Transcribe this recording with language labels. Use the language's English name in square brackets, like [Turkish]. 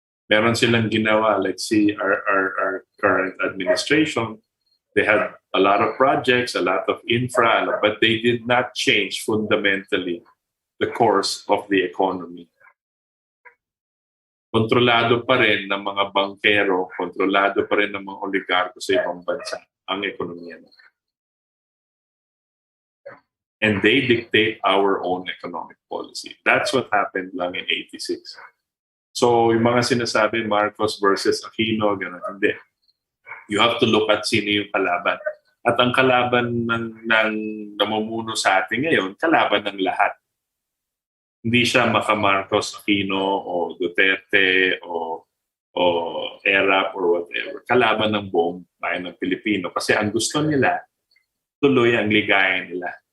[English] Meron silang ginawa, like see our current administration, they had a lot of projects, a lot of infra, but they did not change fundamentally the course of the economy. [Filipino] Kontrolado pa rin ng mga bankero, kontrolado pa rin ng mga oligarko sa ibang bansa ang ekonomiya. [English] And they dictate our own economic policy. That's what happened lang in 86. [Filipino] So yung mga sinasabi, Marcos versus Aquino, gano'n, hindi. [English] You have to look at [Filipino] sino yung kalaban. At ang kalaban ng namumuno sa atin ngayon, kalaban ng lahat. Hindi siya maka-Marcos, Aquino, o Duterte, o ERAP, [English] or whatever. [Filipino] Kalaban ng buong bayan ng Pilipino. Kasi ang gusto nila, tuloy ang ligaya nila.